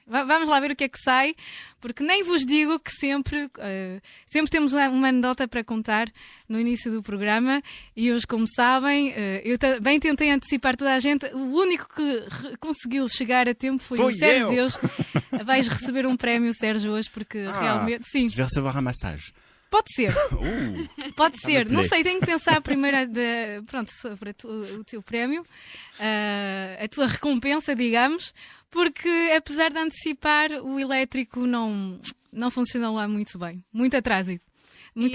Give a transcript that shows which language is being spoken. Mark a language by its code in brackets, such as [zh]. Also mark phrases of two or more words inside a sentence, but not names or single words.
[pt] Vamos lá ver o que é que sai, porque nem vos digo que sempre temos uma anedota para contar no início do programa e hoje, como sabem, eu também tentei antecipar toda a gente. O único que conseguiu chegar a tempo foi o Sérgio eu. Deus. Vais receber um prémio, Sérgio, hoje, porque realmente... Sim, [fr] Je vais recevoir un massage. [pt] pode ser. Pode ser. [fr] me [pt] Não [fr] plaît. [pt] sei, tenho que pensar primeiro sobre o teu prémio, a tua recompensa, digamos, porque apesar de antecipar, o elétrico não funcionou lá muito bem. Muito atrasado. Muito